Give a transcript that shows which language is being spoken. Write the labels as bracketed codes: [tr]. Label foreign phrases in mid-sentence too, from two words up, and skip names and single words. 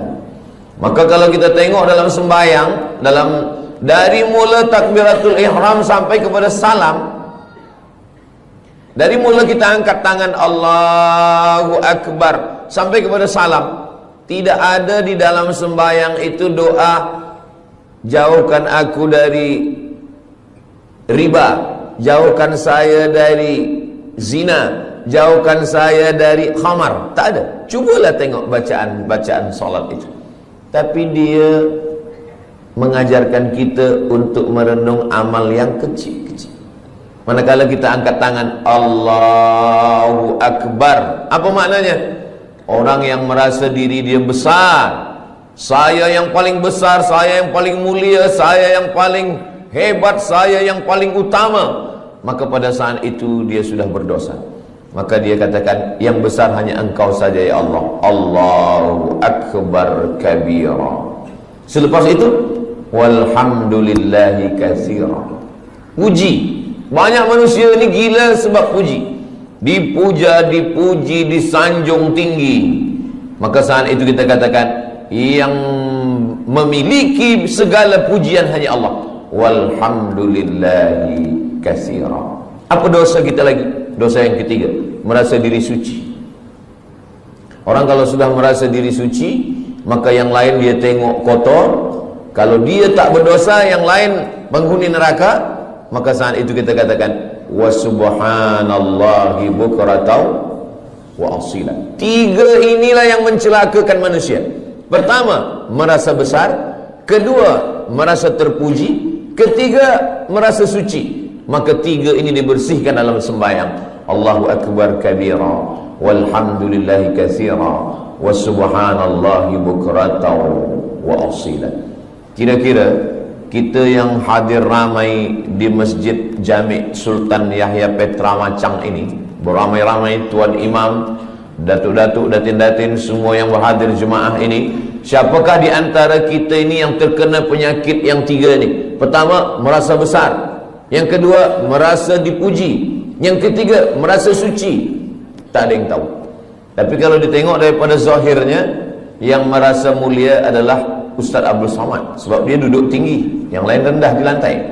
[ms] Maka kalau kita tengok dalam sembahyang, dari mula [ar] تكبيرة الإحرام [ms] sampai kepada salam, dari mula kita angkat tangan [ar] الله أكبر [ms] sampai kepada salam, tidak ada di dalam sembahyang itu doa jauhkan aku dari riba, jauhkan saya dari zina, jauhkan saya dari khamar. Tak ada. Cubalah tengok bacaan solat itu. Tapi dia mengajarkan kita untuk merenung amal yang kecil-kecil. Manakala kita angkat tangan [ar] الله أكبر, [ms] apa maknanya? Orang yang merasa diri dia besar, saya yang paling besar, saya yang paling mulia, saya yang paling hebat, saya yang paling utama, maka pada saat itu dia sudah berdosa. Maka dia katakan, yang besar hanya engkau saja [ar] يا الله. الله أكبر كبيرا. [ms] Selepas itu [ar] والحمد لله كثيرا. [ms] Puji Banyak manusia ni gila sebab puji. Dipuja, dipuji, disanjung tinggi. Maka saat itu kita katakan, yang memiliki segala pujian hanya Allah. [ar] والحمد لله كثيرا. [ms] Apa dosa kita lagi? Dosa yang ketiga, merasa diri suci. Orang kalau sudah merasa diri suci, maka yang lain dia tengok kotor. Kalau dia tak berdosa, yang lain penghuni neraka, maka saat itu kita katakan [ar] وسبحان الله بكرة وأصيلا. [ms] Tiga inilah yang mencelakakan manusia. Pertama, merasa besar. Kedua, merasa terpuji. Ketiga, merasa suci. Maka tiga ini dibersihkan dalam sembahyang. [ar] الله أكبر كبيرا والحمد لله كثيرا وسبحان الله بكرة وأصيلا. [ms] Kira-kira kita yang hadir ramai di Masjid Jami' Sultan Yahya Petra Macang ini, beramai-ramai tuan imam, datuk-datuk, datin-datin, semua yang berhadir jemaah ini, siapakah di antara kita ini yang terkena penyakit yang tiga ini? Pertama, merasa besar. Yang kedua, merasa dipuji. Yang ketiga, merasa suci. Tak ada yang tahu. Tapi kalau ditengok daripada zahirnya, yang merasa mulia adalah Ustaz Abdul Somad, sebab dia duduk tinggi, yang lain rendah di lantai.